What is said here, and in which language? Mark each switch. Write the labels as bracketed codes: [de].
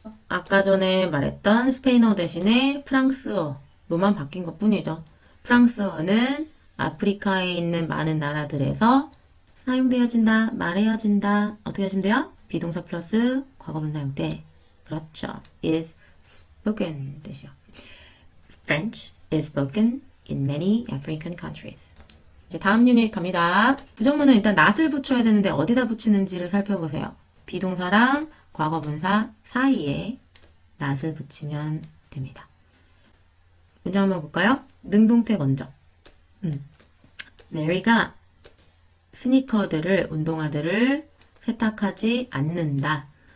[ko] 아까 전에 말했던 스페인어 대신에 프랑스어로만 바뀐 것 뿐이죠. 프랑스어는 아프리카에 있는 많은 나라들에서 사용되어진다, 말해어진다. 어떻게 하시면 돼요? 비동사 플러스 과거분사 형태. 그렇죠. [en] is spoken [ko] 뜻이요. [en] French is spoken in many African countries. [ko] 이제 다음 유닛 갑니다. 부정문은 일단 not을 붙여야 되는데 어디다 붙이는지를 살펴보세요. 비동사랑 과거분사 사이에 not을 붙이면 됩니다. 문장 한번 볼까요? 능동태 먼저. 메리가 스니커들을, 운동화들을 세탁하지 않는다.